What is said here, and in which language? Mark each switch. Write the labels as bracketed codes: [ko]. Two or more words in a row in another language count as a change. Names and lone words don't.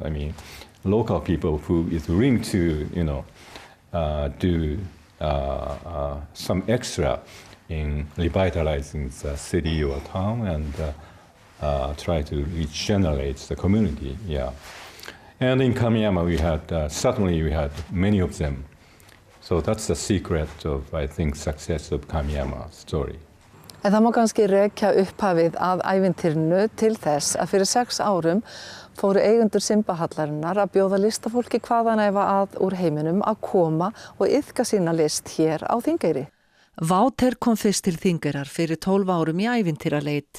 [en] I mean, local people who is willing to, do some extra in revitalizing the city or town and try to regenerate the community. Yeah, and in Kamiyama we had many of them. So that's the secret of, I think, success of Kamiyama story. [is] En það má kannski rekja upphafið að ævintýrinu til þess að fyrir 6 árum fóru eigendur Simba-hallarinnar að bjóða listafólki hvaðanæva að úr heiminum að koma og iðka sína list hér á Þingeyri. Wouter kom fyrst til Þingeyrar fyrir 12 árum í ævintýraleit.